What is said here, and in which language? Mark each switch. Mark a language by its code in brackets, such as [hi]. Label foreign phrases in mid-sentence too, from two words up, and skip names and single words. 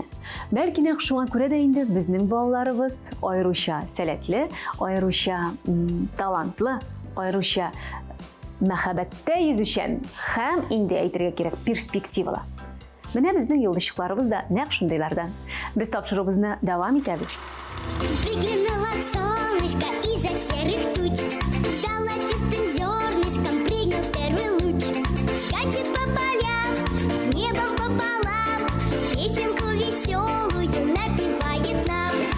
[tt] Бәлки нәкъ шуңа күрә дә инде безнең балаларыбыз айрыша сәләтле, айрыша талантлы, айрыша мәхәббәттә йөзүчән һәм инде әйтергә кирәк перспективалы. Менә безнең юлдашчыкларыбыз да нәкъ шундыйлардан. Без тапшыруыбызны дәвам итәбез. [ru] Выглянуло солнышко из-за серых туч, золотистым зернышком прыгнул первый луч. Скачет по полям, с небом пополам, песенку веселую напевает нам.